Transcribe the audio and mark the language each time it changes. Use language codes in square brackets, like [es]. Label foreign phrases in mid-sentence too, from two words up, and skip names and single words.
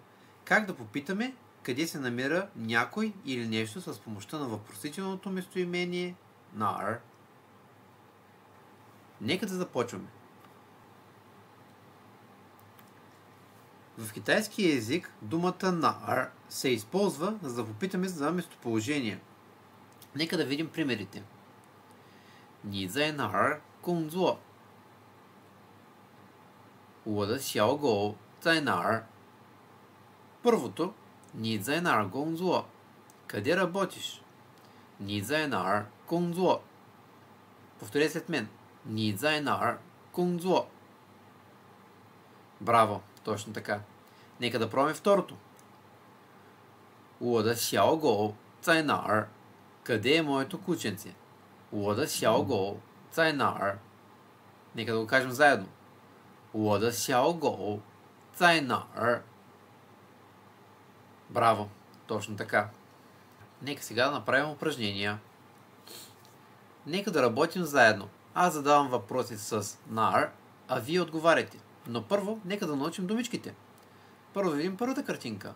[bg] Как да попитаме къде се намира някой или нещо с помощта на въпросителното местоимение нар. Нека да започваме. В китайски език думата нар се използва, за да попитаме за местоположение. Нека да видим примерите. [zh] 你在哪儿工作？我的小狗在哪儿？ Първото, 你在哪儿工作? [bg] Къде работиш? [zh] 你在哪儿工作? [bg] Повторете след мен. [zh] 你在哪儿工作? [bg] Браво, точно така. Нека да пробваме второто. [zh] 我的小狗在哪儿? [bg] Къде е моето кученце? [zh] 我的小狗在哪儿? [bg] Нека да го кажем заедно. [zh] 我的小狗在哪儿? [bg] Браво! Точно така. Нека сега да направим упражнения. Нека да работим заедно. Аз задавам въпроси с нар, а вие отговаряте. Но първо, нека да научим думичките. Първо видим първата картинка.